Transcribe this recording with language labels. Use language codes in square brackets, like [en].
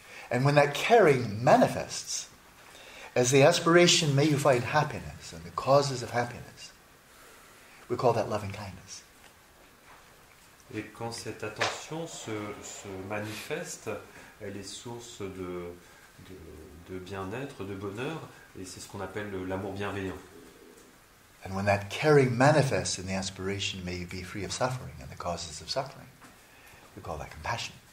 [en] And when that caring manifests as the aspiration, may you find happiness and the causes of happiness, we call that loving kindness. [fr] Et quand cette attention se manifeste, elle est source de bien-être, de bonheur, et c'est ce qu'on appelle l'amour bienveillant. [en] And when that caring manifests in the aspiration, may you be free of suffering and the causes of suffering, we call that compassion.